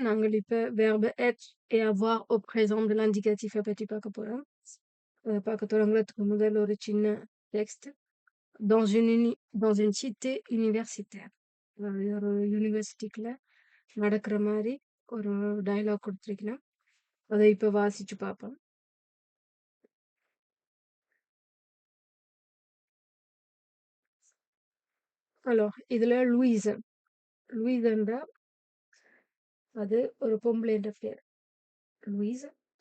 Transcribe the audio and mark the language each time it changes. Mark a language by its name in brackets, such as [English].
[Tamil] நாங்கள் இப்ப [French] verbe être et avoir au présent de l'indicatif [Tamil] பத்தி பார்க்க போறோம். பார்க்க தொடங்குறதுக்கு முதல் ஒரு சின்ன text. [French] Dans une cité universitaire. [Tamil] அதாவது ஒரு யூனிவர்சிட்டிக்குள்ள நடக்கிற மாதிரி ஒரு டயலாக் கொடுத்திருக்கிறேன். அதை இப்ப வாசிச்சு பார்ப்போம். Alors, இதுல லூயிஸ்ன்றா அது ஒரு பொம்பளைன்ற பேர். லூயிஸ்.